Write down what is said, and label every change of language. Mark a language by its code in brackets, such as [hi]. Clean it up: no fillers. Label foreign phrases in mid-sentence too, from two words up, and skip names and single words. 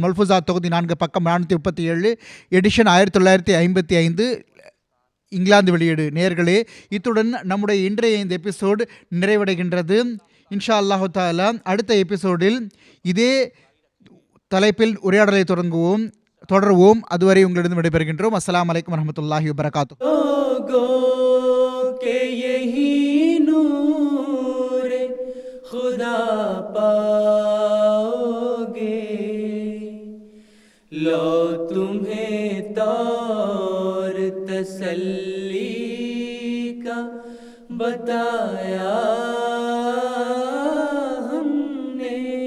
[ta] மல்ஃபூசா தொகுதி 4 பக்கம் 437 எடிஷன் 1955 இங்கிலாந்து வெளியீடு. நேயர்களே, இத்துடன் நம்முடைய இன்றைய இந்த எபிசோடு நிறைவடைகின்றது. [ar] إن شاء الله تعالى [ta] அடுத்த எபிசோடில் இதே தலைப்பில் உரையாடலை தொடருவோம். அதுவரை உங்களிடம் விடைபெறுகின்றோம். [ar] السلام عليكم ورحمة الله وبركاته. [ur] کہ یہی نور خدا پاؤ گے، لو تمہیں طور تسلی کا بتایا ہم نے.